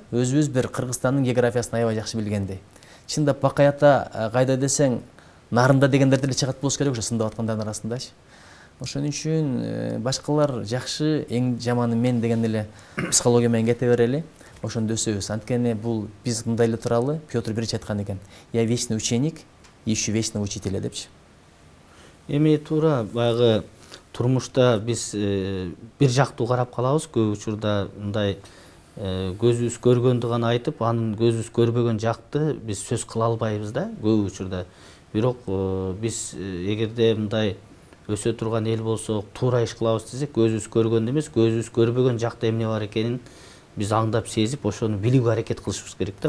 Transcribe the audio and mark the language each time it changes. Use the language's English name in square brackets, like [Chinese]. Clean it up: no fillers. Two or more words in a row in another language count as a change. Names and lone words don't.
[Kyrgyz] Өзүбүз бир Кыргызстандын географиясын аябай жакшы билгендей. Чындап Бакай ата кайда десең, нарында дегендер деле чыгат болуш керек ошо сындап аткандардын арасындачы. Ошон үчүн башкалар жакшы, эң жаманы мен деген эле психология менен кете берели. Ошондо өсөбүз. Анткени бул биз мындай эле туралы Петр Бирич айткан экен. [Russian] Я вечный ученик, ищу вечного учителя депчи. [Kyrgyz] Эми туура баягы турмушта биз бир жактуу карап калабыз. Көп учурда мындай көзүбүз көргөндү гана айтып, анын көзүбүз көрбөгөн жакты биз сөз кыла албайбыз да көп учурда. Бирок биз эгерде мындай өсө турган эл болсок, туура иш кылабыз десек, көзүбүз көргөндө эмес, көзүбүз көрбөгөн жакта эмне бар экенин биз аңдап сезип, ошону билүүгө аракет кылышыбыз керек да.